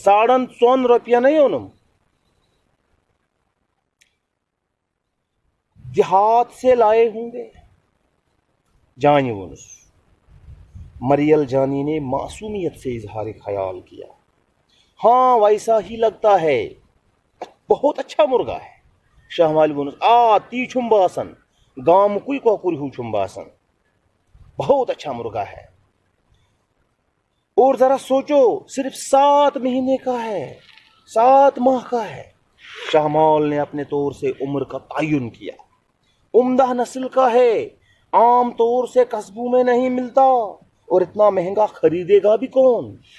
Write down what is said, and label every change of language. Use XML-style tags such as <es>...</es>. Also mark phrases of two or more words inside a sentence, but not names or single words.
<ur>4.5 روپیہ نہیں انم، دیہات سے لائے ہوں گے. جانی</ur> <ks>ونس مریل</ks> <ur>جانی نے معصومیت سے اظہار خیال کیا. ہاں ویسا ہی لگتا ہے، بہت اچھا مرغا ہے.</ur> <ks>شہمال ونس تی چھم باسن گام کوئی کوکر ہو چھم باسن،</ks> <ur>بہت اچھا مرغا ہے. اور ذرا سوچو، صرف 7 مہینے کا ہے، 7 ماہ کا ہے. شہمال نے اپنے طور سے عمر کا تعین کیا. عمدہ نسل کا ہے، عام طور سے قصبوں میں نہیں ملتا، اور اتنا مہنگا خریدے گا بھی کون.</ur>